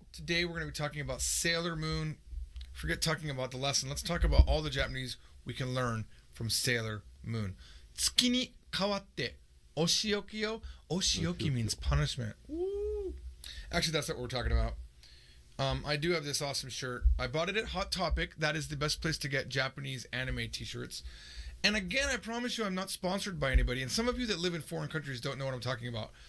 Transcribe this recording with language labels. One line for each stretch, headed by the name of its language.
English: Today we're going to be talking about Sailor Moon. Forget talking about the lesson. Let's talk about all the Japanese we can learn from Sailor Moon.
Japanese: 月に変わってお仕置きよ.
English: Oshioki means punishment. Woo. Actually, that's what we're talking about. I do have this awesome shirt. I bought it at Hot Topic. That is the best place to get Japanese anime t-shirts. And again, I promise you I'm not sponsored by anybody. And some of you that live in foreign countries don't know what I'm talking about.